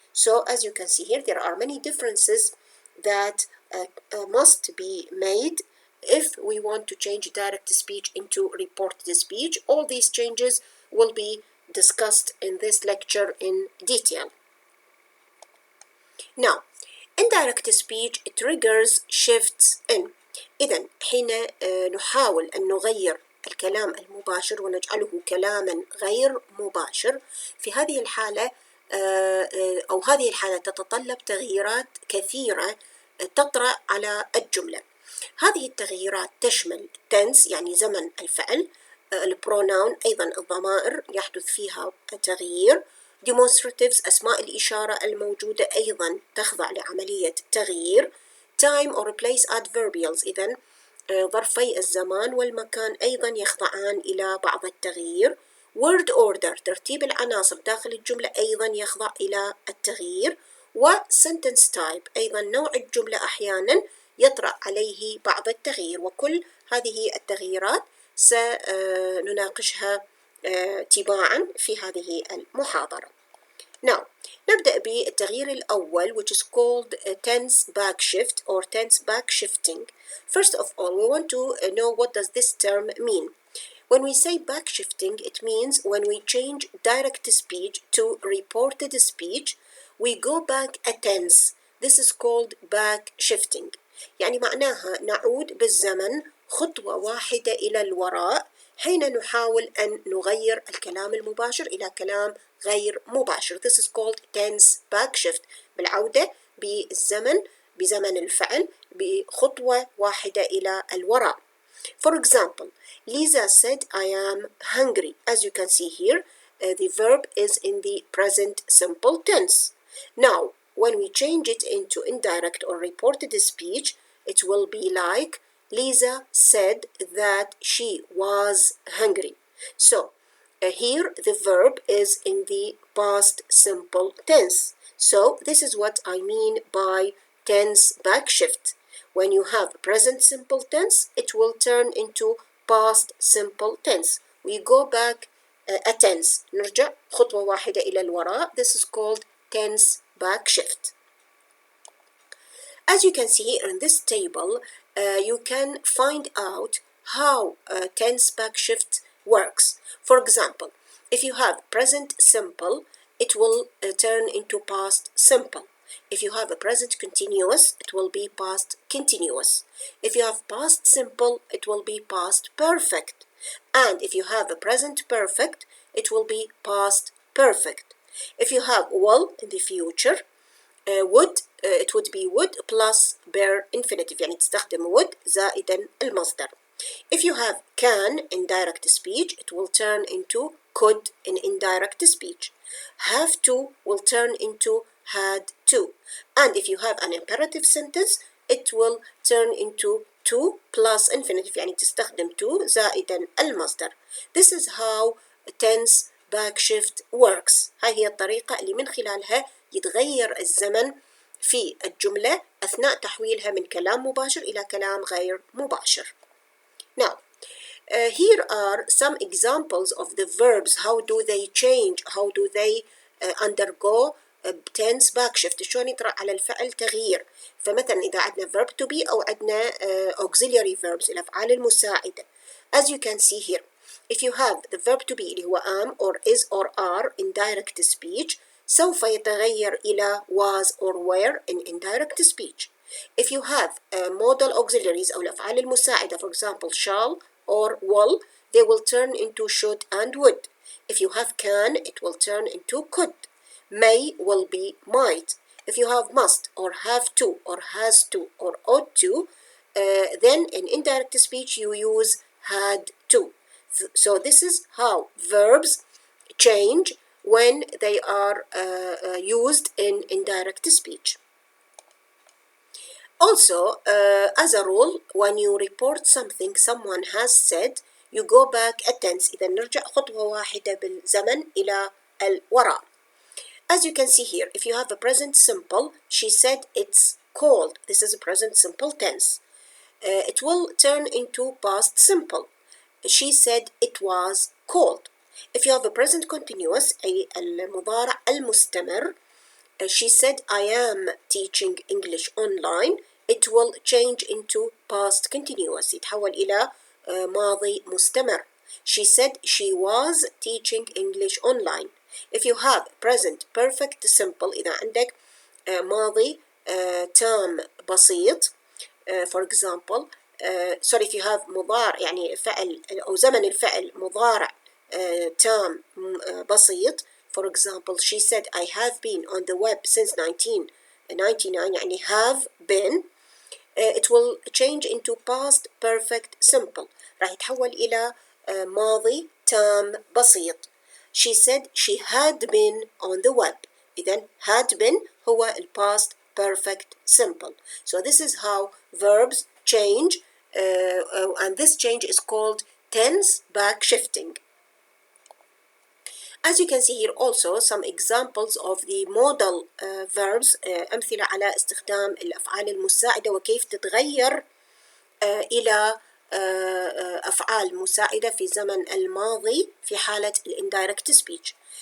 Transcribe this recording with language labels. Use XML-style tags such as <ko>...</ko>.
<en>So as you can see here, there are many differences that must be made if we want to change direct speech into reported speech. All these changes will be discussed in this lecture in detail. Now, indirect speech triggers shifts in.</en> <ar>إذن حين نحاول أن نغير الكلام المباشر ونجعله كلاما غير مباشر، في هذه الحالة أو هذه الحالة تتطلب تغييرات كثيرة تطرأ على الجملة. هذه التغييرات تشمل tense يعني زمن الفعل، البروناون أيضا الضمائر يحدث فيها تغيير، demonstratives أسماء الإشارة الموجودة أيضا تخضع لعملية تغيير،</ar> <en>time or place adverbials</en> <ar>إذن ظرفي الزمان والمكان أيضا يخضعان إلى بعض التغيير، word order ترتيب العناصر داخل الجملة أيضا يخضع إلى التغيير، و sentence type أيضا نوع الجملة أحيانا يطرأ عليه بعض التغيير. وكل هذه التغييرات سنناقشها تباعا في هذه المحاضرة.</ar> <en>Now,</en> <ar>نبدأ بالتغيير الأول</ar> <en>which is called tense backshift or tense backshifting. First of all, we want to know what does this term mean. When we say backshifting, it means when we change direct speech to reported speech, we go back a tense. This is called backshifting.</en> <ar>يعني معناها نعود بالزمن خطوة واحدة إلى الوراء حين نحاول أن نغير الكلام المباشر إلى كلام غير مباشر.</ar> <en>This is called tense backshift.</en> <ar>بالعودة بالزمن بزمن الفعل بخطوة واحدة إلى الوراء.</ar> <en>For example, Lisa said, I am hungry. As you can see here, the verb is in the present simple tense. Now, when we change it into indirect or reported speech, it will be like Lisa said that she was hungry. So, here the verb is in the past simple tense. So, this is what I mean by tense backshift. When you have present simple tense, it will turn into past simple tense. We go back a tense.</en> <ar>نرجع خطوة واحدة إلى الوراء.</ar> <en>This is called tense backshift. As you can see here in this table, you can find out how tense backshift works. For example, if you have present simple, it will turn into past simple. If you have a present continuous, it will be past continuous. If you have past simple, it will be past perfect. And if you have a present perfect, it will be past perfect. If you have will in the future, would it would be would plus bare infinitive</en> <ar>يعني تستخدم</ar> <en>would</en> <ar>زائدا المصدر.</ar> <en>If you have can in direct speech, it will turn into could in indirect speech. Have to will turn into had to. And if you have an imperative sentence, it will turn into to plus infinitive</en> <ar>يعني تستخدم</ar> <en>to</en> <ar>زائدا المصدر.</ar> <en>This is how tense backshift works.</en> <ar>هاي هي الطريقة اللي من خلالها يتغير الزمن في الجملة أثناء تحويلها من كلام مباشر إلى كلام غير مباشر.</ar> <en>Now, here are some examples of the verbs. How do they change? How do they undergo tense backshift؟</en> <ar>شلون يطرأ على الفعل تغيير؟ فمثلا إذا عندنا verb to be أو عندنا auxiliary verbs الأفعال المساعدة.</ar> <en>As you can see here, if you have the verb to be</en> <ar>اللي هو</ar> <en>am or is or are in direct speech,</en> <ar>سوف يتغير إلى</ar> <en>was or were in indirect speech. If you have modal auxiliaries</en> <ar>أو الأفعال المساعدة,</ar> <en>for example, shall or will, they will turn into should and would. If you have can, it will turn into could. May will be might. If you have must or have to or has to or ought to, then in indirect speech you use had to. So this is how verbs change when they are used in indirect speech. Also, as a rule, when you report something someone has said, you go back a tense.</en> <ar>إذا نرجع خطوة واحدة بالزمن إلى الوراء.</ar> <en>As you can see here, if you have a present simple, she said it's cold. This is a present simple tense. It will turn into past simple. She said it was cold. If you have a present continuous</en> <ar>أي المضارع المستمر,</ar> <en>she said I am teaching English online. It will change into past continuous.</en> <ar>يتحول إلى ماضي مستمر.</ar> <en>She said she was teaching English online. If you have present perfect simple,</en> <ar>إذا عندك ماضي تام بسيط,</ar> <en>for example, sorry, if you have</en> <ar>مضارع يعني فعل أو زمن الفعل مضارع تام بسيط,</ar> <en>for example, she said I have been on the web since 1999,</en> <ar>يعني</ar> <en>have been, it will change into past perfect simple.</en> <ar>راح يتحول إلى ماضي تام بسيط.</ar> <en>She said she had been on the web.</en> <ar>إذن</ar> <en>had been</en> <ar>هو ال</ar> <en>past perfect simple. So this is how verbs change, and this change is called tense backshifting. As you can see here also some examples of the modal verbs,</en> <ar>أمثلة على استخدام الأفعال المساعدة وكيف تتغير إلى أفعال مساعدة في زمن الماضي في حالة</ar> <en>indirect speech.</en>